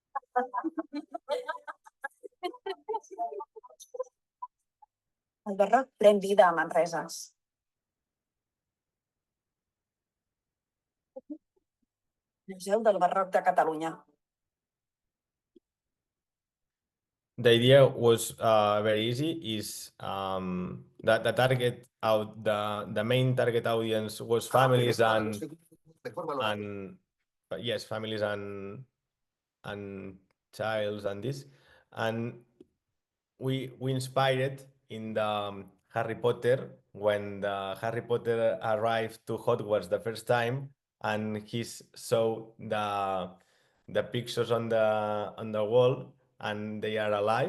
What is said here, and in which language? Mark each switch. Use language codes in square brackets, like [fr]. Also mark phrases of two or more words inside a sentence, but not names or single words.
[ca] El barroc pren vida a Manreses. Museu del Barroc de Catalunya. [en] The idea was very easy. Is that the main target audience was families and yes, families and childs and this, and we inspired in the Harry Potter when the Harry Potter arrived to Hogwarts the first time, and he saw the pictures on the wall, and they are alive.